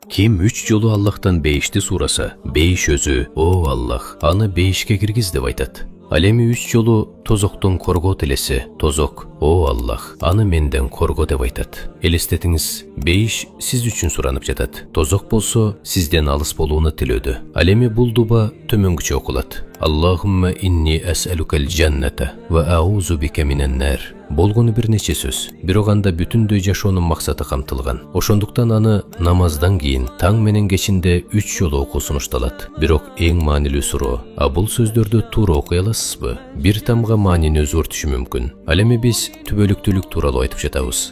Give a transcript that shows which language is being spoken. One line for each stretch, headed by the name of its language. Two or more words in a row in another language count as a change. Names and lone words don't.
Kyrgyz: Kim 3 жолу Аллахтан бейишти сураса, бейиш өзү, о Аллах, аны бейишке киргиз деп айтат. Ал эми 3 жолу тозоктон коргоо тилесе, тозок, о Аллах, аны менден корго деп айтат. Элестетиңиз, бейиш сиз үчүн суранып жатат. Тозок болсо, сизден алыс болууну тилөөдө. Ал эми бул дуба төмөнгүчө окулат.
Arabic: اللهم إني أسألك الجنة وأعوذ بك من النار.
Kyrgyz: Болгону бир нече сөз. Бирок анда бүтүндөй жашоонун максаты камтылган. Ошондуктан аны намаздан кийин таң менен кечинде 3 жолу окуу сунушталат. Бирок эң маанилүү суроо, а бул сөздөрдү туура окуй аласызбы? Бир тамга маанини өзгөртүшү мүмкүн. Ал эми биз түбөлүктүүлүк тууралуу айтып жатабыз.